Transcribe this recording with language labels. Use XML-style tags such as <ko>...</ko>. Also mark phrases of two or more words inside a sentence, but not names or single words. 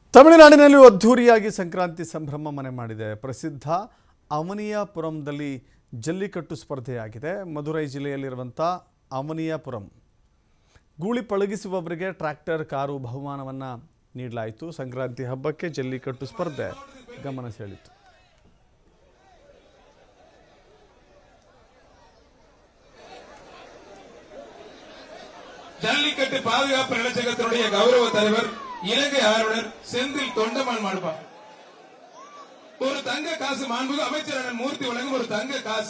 <kn>ತಮಿಳುನಾಡಿನಲ್ಲಿ ಅದ್ಧೂರಿಯಾಗಿ ಸಂಕ್ರಾಂತಿ ಸಂಭ್ರಮ ಮನೆ ಮಾಡಿದೆ. ಪ್ರಸಿದ್ಧ ಅವನಿಯಾಪುರಂದಲ್ಲಿ ಜಲ್ಲಿಕಟ್ಟು ಸ್ಪರ್ಧೆಯಾಗಿದೆ. ಮಧುರೈ ಜಿಲ್ಲೆಯಲ್ಲಿರುವಂಥ ಅವನಿಯಾಪುರಂ ಗೂಳಿ ಪಳಗಿಸುವವರಿಗೆ ಟ್ರ್ಯಾಕ್ಟರ್, ಕಾರು ಬಹುಮಾನವನ್ನು ನೀಡಲಾಯಿತು. ಸಂಕ್ರಾಂತಿ ಹಬ್ಬಕ್ಕೆ ಜಲ್ಲಿಕಟ್ಟು ಸ್ಪರ್ಧೆ ಗಮನ ಸೆಳೆಯಿತು.</kn> <ta>ஜல்லிக்கட்டு பாதுகாப்பு நலச்சங்கத்தினுடைய கௌரவ தலைவர் இலங்கை ஆளுநர் செந்தில் தொண்டமான் மாடுபா. ஒரு தங்க காசு மாண்புக்கு அமைச்சர் மூர்த்தி வழங்கும் ஒரு தங்க காசு.</ta>